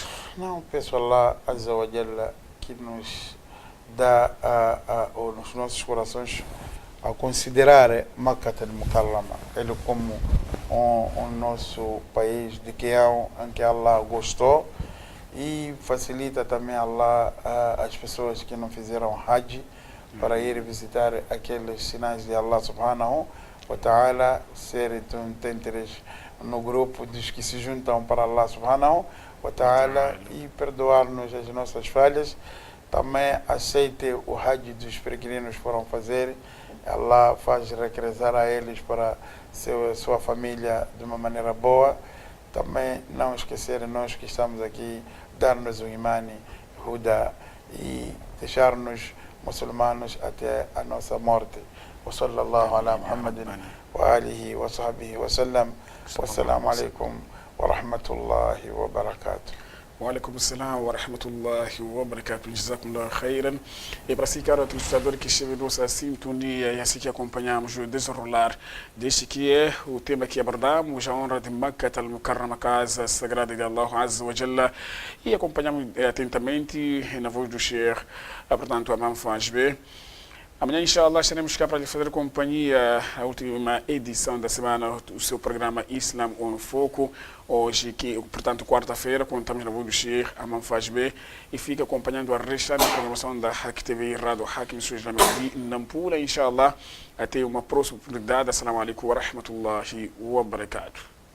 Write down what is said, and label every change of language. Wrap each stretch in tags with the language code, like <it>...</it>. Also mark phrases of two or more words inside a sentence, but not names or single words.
<pt>Não, peço a Allah</pt> <ar>عز وجل</ar> <pt>que nos dá nos nossos corações a considerar Makkah al-Mukarrama ele como um nosso país de em que Allah gostou, e facilita também Allah as pessoas que não fizeram Hajj para ir visitar aqueles sinais de Allah</pt> <ar>سبحانه وتعالى,</ar> <pt>serem interesse no grupo dos que se juntam para Allah</pt> <ar>سبحانه وتعالى</ar> <pt>e perdoar-nos as nossas falhas. Também aceite o Hajj dos peregrinos que foram fazer. Allah faz regressar a eles para sua família de uma maneira boa. Também não esquecer nós que estamos aqui, dar-nos o imani, huda e deixar-nos muçulmanos até a nossa morte.</pt> <ar>وصلى الله على محمد وعلى آله وصحبه وسلم. والسلام عليكم ورحمة الله وبركاته. وعليكم السلام ورحمة الله وبركاته. جزاكم الله خيرا.</ar> <pt>E para si, caro telespectador que esteve nossa sintonia e assim que acompanhamos o desenrolar deste que é o tema que abordamos, a honra de Makkah al-Mukarrama, casa sagrada de Allah</pt> <ar>عز وجل,</ar> <pt>e acompanhamos atentamente na voz do Sheikh, portanto, Amam Fajbe. Amanhã, inshallah, estaremos cá para lhe fazer companhia a última edição da semana do seu programa Islam em Foco. Hoje, portanto, quarta-feira, contamos na voz do Sheikh Amam Fajbe, e fica acompanhando a restante programação da Haq TV e Rádio Haq Emissões Islâmicas de Nampula. Inshallah, até uma próxima oportunidade.</pt> <ar>السلام عليكم ورحمة الله وبركاته.</ar>